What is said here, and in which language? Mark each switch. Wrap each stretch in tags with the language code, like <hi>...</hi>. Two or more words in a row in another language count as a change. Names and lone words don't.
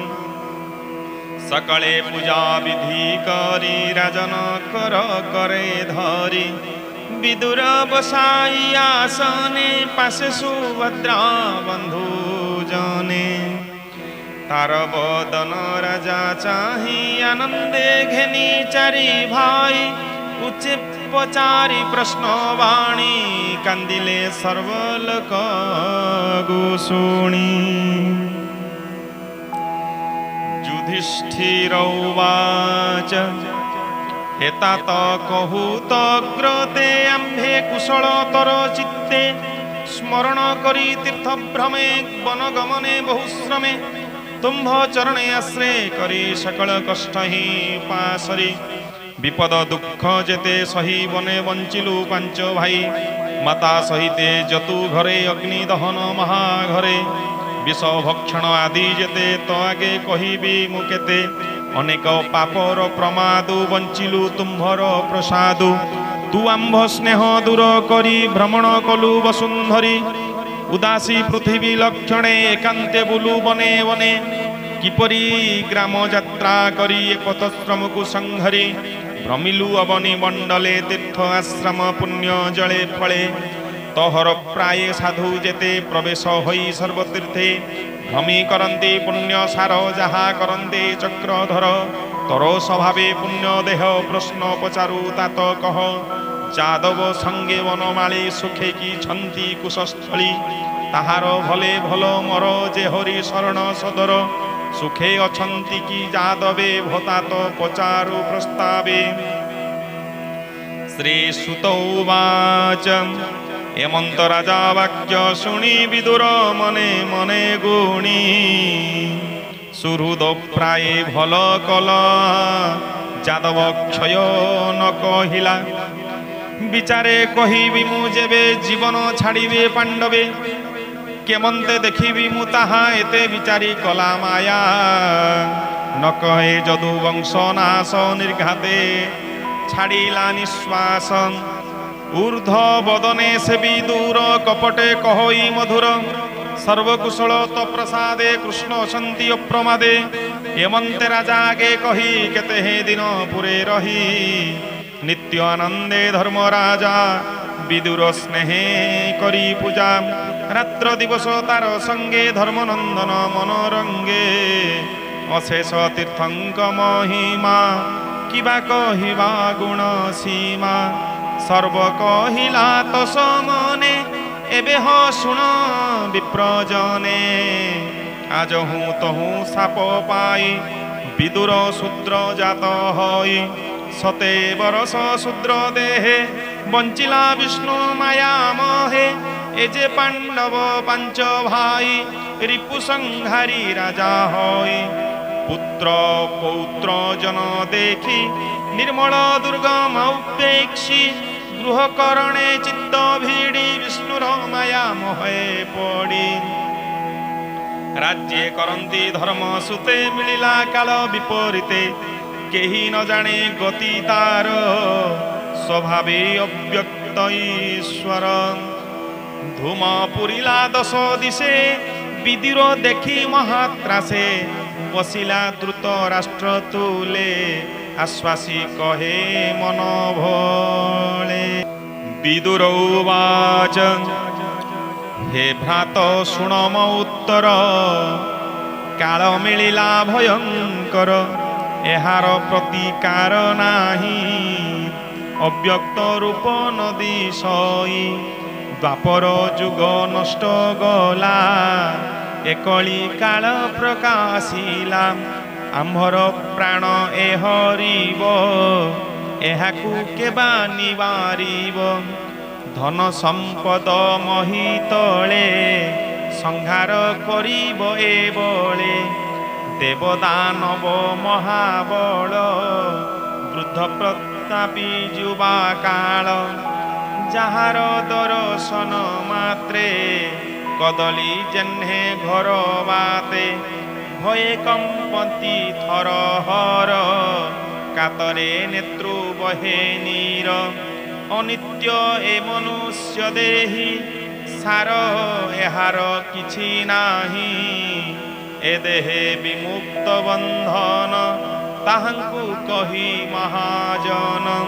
<or>ସକଳେ ପୂଜା ବିଧି କରି ରାଜନ କର କରେ ଧରି ବିଦୁର ବସାଇ ଆସନେ ପାଶେ ସୁଭଦ୍ରା ବନ୍ଧୁ ଜନେ ତାର ବଦନ ରାଜା ଚାହିଁ ଆନନ୍ଦେ ଘେନି ଚାରି ଭାଇ ଉଚ୍ଚେ ପଚାରି ପ୍ରଶ୍ନ ବାଣୀ କାନ୍ଦିଲେ ସର୍ବଲୋକ ଗୋଶୁଣି ଯୁଧିଷ୍ଠିର ଉବାଚ ହେତାତ କହୁତ ଗ୍ରତେ ଆମ୍ଭେ କୁଶଳତର ଚିତ୍ତେ ସ୍ମରଣ କରି ତୀର୍ଥ ଭ୍ରମେ ବନ ଗମନେ ବହୁଶ୍ରମେ ତୁମ୍ଭ ଚରଣେ ଆଶ୍ରୟ କରି ସକଳ କଷ୍ଟ ହି ପାସରି ବିପଦ ଦୁଖ ଯେତେ ସହି ବନେ ବଞ୍ଚିଲୁ ପାଞ୍ଚ ଭାଇ ମାତା ସହିତେ ଜତୁ ଘରେ ଅଗ୍ନି ଦହନ ମହାଘରେ ବିଷ ଭକ୍ଷଣ ଆଦି ଯେତେ ତୋ ଆଗେ କହିବି ମୁଁ କେତେ ଅନେକ ପାପର ପ୍ରମାଦୁ ବଞ୍ଚିଲୁ ତୁମ୍ଭର ପ୍ରସାଦୁ ତୁ ଆମ୍ଭ ସ୍ନେହ ଦୂର କରି ଭ୍ରମଣ କଲୁ ବସୁନ୍ଧରି ଉଦାସୀ ପୃଥ୍ୱୀ ଲକ୍ଷଣେ ଏକାନ୍ତେ ବୁଲୁ ବନେ ବନେ କିପରି ଗ୍ରାମ ଯାତ୍ରା କରି ଏକତଶ୍ରମ କୋ ସଙ୍ଘରି ଭ୍ରମିଲୁ ଅବନୀ ମଣ୍ଡଳେ ତୀର୍ଥ ଆଶ୍ରମ ପୁଣ୍ୟ ଜଳେ ଫଳେ ତୋହର ପ୍ରାୟ ସାଧୁ ଯେତେ ପ୍ରବେଶ ହୋଇ ସର୍ବତୀର୍ଥେ ଭ୍ରମି କରନ୍ତି ପୁଣ୍ୟ ସାର ଯହା କରନ୍ତେ ଚକ୍ରଧର ତୋର ସ୍ୱଭାବେ ପୁଣ୍ୟ ଦେହ ପ୍ରଶ୍ନ ପଚାରୁ ତାତ କହ ଯାଦବ ସଙ୍ଗେ ବନମାଳୀ ସୁଖେ କି ଛନ୍ତି କୁଶସ୍ଥଳୀ ତାହାର ଭଲେ ଭଲ ମର ଯେ ହରି ଶରଣ ସଦର ସୁଖେ ଅଛନ୍ତି କି ଯାଦବେ ଭତାତ ପଚାରୁ ପ୍ରସ୍ତାବେ ଶ୍ରୀ ସୁତ ଉବାଚ ହେମନ୍ତ ରାଜା ବାକ୍ୟ ଶୁଣି ବିଦୁର ମନେ ମନେ ଗୁଣି ସୁହୃଦ ପ୍ରାୟ ଭଲ କଲ ଯାଦବ କ୍ଷୟ ନ କହିଲା ବିଚାରେ କହିବି ମୁଁ ଯେବେ ଜୀବନ ଛାଡ଼ିବେ ପାଣ୍ଡବେ କେମନ୍ତେ ଦେଖିବି ମୁଁ ତାହା ଏତେ ବିଚାରି କଲା ମାୟା ନ କହେ ଯଦୁ ବଂଶ ନାଶ ନିର୍ଘାତେ ଛାଡ଼ିଲା ନିଶ୍ୱାସ ଊର୍ଧ ବଦନେ ସେ ଭି ଦୂର କପଟେ କହଇ ମଧୁର ସର୍ବକୁଶଳ ତୋ ପ୍ରସାଦେ କୃଷ୍ଣ ଶାନ୍ତି ଅପ୍ରମାଦେ ହେମନ୍ତେ ରାଜା ଆଗେ କହି କେତେ ହେ ଦିନ ପୁରେ ରହି ନିତ୍ୟ ଆନନ୍ଦେ ଧର୍ମ ରାଜା ବିଦୁର ସ୍ନେହେ କରି ପୂଜା ରାତ୍ର ଦିବସ ତାର ସଙ୍ଗେ ଧର୍ମନନ୍ଦନ ମନୋରଙ୍ଗେ ଅଶେଷ ତୀର୍ଥଙ୍କ ମହିମା କିବା କହିବା ଗୁଣ ସୀମା ସର୍ବ କହିଲା ତୋ ସମନେ ଏବେ ହୋ ଶୁଣ ବିପ୍ରଜନେ ଆଜ ହୁଁ ତହୁ ସାପ ପାଇ ବିଦୁର ଶୂଦ୍ର ଜାତ ହୋଇ ସତେ ବରଷ ଶୂଦ୍ର ଦେହେ ବଞ୍ଚିଲା ବିଷ୍ଣୁ ମାୟା ମୋହେ ଏଜେ ପାଣ୍ଡବ ପାଞ୍ଚ ଭାଇ ରିପୁ ସଂହାରି ରାଜା ହୋଇ ପୁତ୍ର ପୌତ୍ର ଜନ ଦେଖି ନିର୍ମଳ ଦୁର୍ଗମ ଉପେକ୍ଷି ଗୃହକରଣେ ଚିତ୍ତ ଭିଡ଼ି ବିଷ୍ଣୁର ମାୟା ମୋହେ ପଡ଼ି ରାଜ୍ୟେ କରନ୍ତି ଧର୍ମ ସୁତେ ମିଳିଲା କାଳ ବିପରୀତେ କେହି ନ ଜାଣେ ଗତି ତାର ସ୍ୱଭାବେ ଅବ୍ୟକ୍ତ ଈଶ୍ୱର ଧୂମ ପୁରିଲା ଦଶ ଦିଶେ ବିଦୁର ଦେଖି ମହାତ୍ରାସେ ବସିଲା ଦ୍ରୁତ ରାଷ୍ଟ୍ର ତୁଲେ ଆଶ୍ୱାସି କହେ ମନ ଭୋଳେ ବିଦୁର ଉବାଚ ହେ ଭ୍ରାତ ଶୁଣ ମୋ ଉତ୍ତର କାଳ ମିଳିଲା ଭୟଙ୍କର ଏହାର ପ୍ରତିକାର ନାହିଁ ଅବ୍ୟକ୍ତ ରୂପ ନଦୀ ସଇ ଦ୍ୱାପର ଯୁଗ ନଷ୍ଟ ଗଲା ଏକଲି କାଳ ପ୍ରକାଶିଲା ଆମ୍ଭର ପ୍ରାଣ ଏ ହରିବ ଏହାକୁ କେବା ନିବାରିବ ଧନ ସମ୍ପଦ ମହୀତଳେ ସଂହାର କରିବ ଏ ବଳେ ଦେବଦାନବ ମହାବଳ ବୃଦ୍ଧ ପ୍ରତାପୀ ଯୁବା କାଳ ଯାହାର ଦର୍ଶନ ମାତ୍ରେ କଦଳୀ ଯେହ୍ନେ ଘର ବାତେ ଭୟେ କମ୍ପନ୍ତି ଥର ହର କାତରେ ନେତ୍ରୁ ବହେ ନୀର ଅନିତ୍ୟ ଏ ମନୁଷ୍ୟ ଦେହୀ ସାର ଏହାର କିଛି ନାହିଁ ଏ ଦେହେ ବିମୁକ୍ତ ବନ୍ଧନ ତାହାଙ୍କୁ କହି ମହାଜନ</or>